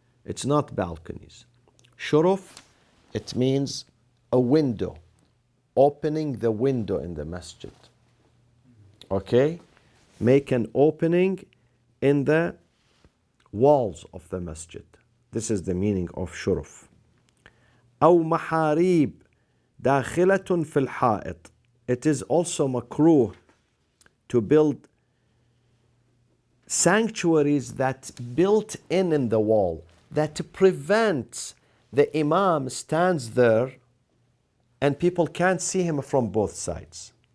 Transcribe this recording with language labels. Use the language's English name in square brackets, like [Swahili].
[English] It's not balconies. Shuruf, it means a window, opening the window in the masjid. Okay? Make an opening in the walls of the masjid. This is the meaning of shuruf. [Arabic] أو محاريب داخلة في الحائط. [English] It is also makruh to build sanctuaries that built in the wall that prevents the imam stands there and people can't see him from both sides.